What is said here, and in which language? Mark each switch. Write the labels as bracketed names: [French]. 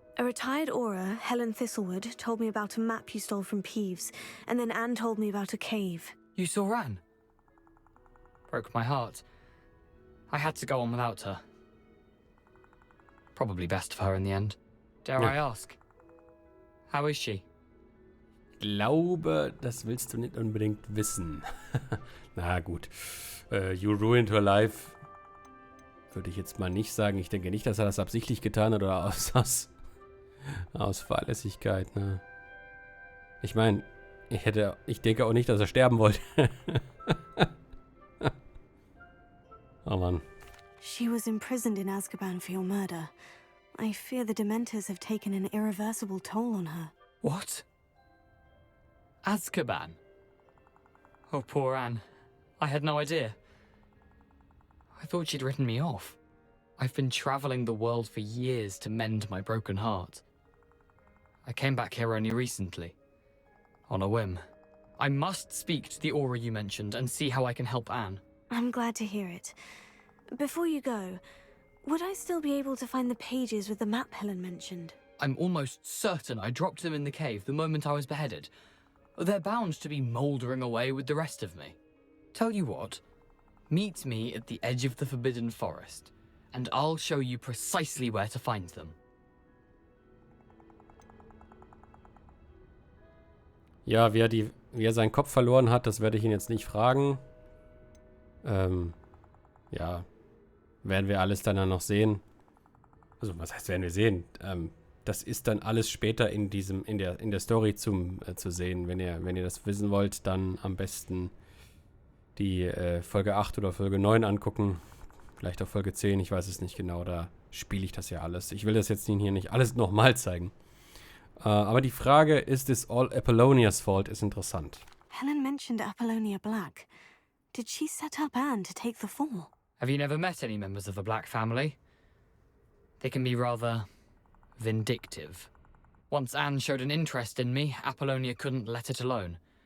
[English] A retired Aura, Helen Thistlewood, told me about a map you stole from Peeves, and then Anne told me about a cave. You saw Anne? Broke my heart. I had to go on without her. Probably best for her in the end. Dare I ask? How is she? [German] Glaube, das willst du nicht unbedingt wissen. Na gut. [English] You ruined her life. [German] Würde ich jetzt mal nicht sagen. Ich denke nicht, dass er das absichtlich getan hat oder aus Fahrlässigkeit. Ne? Ich meine, ich denke auch nicht, dass er sterben wollte. Oh Mann. [English] She was imprisoned in Azkaban for your murder. I fear the Dementors have taken an irreversible toll on her. What? Azkaban? Oh, poor Anne. I had no idea. I thought she'd written me off. I've been traveling the world for years to mend my broken heart. I came back here only recently. On a whim. I must speak to the Aura you mentioned and see how I can help Anne. I'm glad to hear it. Before you go, would I still be able to find the pages with the map Helen mentioned? I'm almost certain I dropped them in the cave the moment I was beheaded. They're bound to be mouldering away with the rest of me. Tell you what, meet me at the edge of the Forbidden Forest, and I'll show you precisely where to find them. [German] Ja, wie er seinen Kopf verloren hat, das werde ich ihn jetzt nicht fragen. Ja, werden wir alles dann noch sehen. Also, was heißt, werden wir sehen? Das ist dann alles später in der Story zu sehen. Wenn ihr das wissen wollt, dann am besten die Folge 8 oder Folge 9 angucken. Vielleicht auch Folge 10, ich weiß es nicht genau. Da spiele ich das ja alles. Ich will das jetzt hier nicht alles nochmal zeigen. Aber die Frage, ist es [English] all Apollonia's fault, [German] ist interessant. [English] Helen mentioned Apollonia Black. Did she set up Anne to take the fall? Have you never met any members of the Black family? They can be rather vindictive. Once Anne showed an interest in me, Apollonia couldn't let it alone.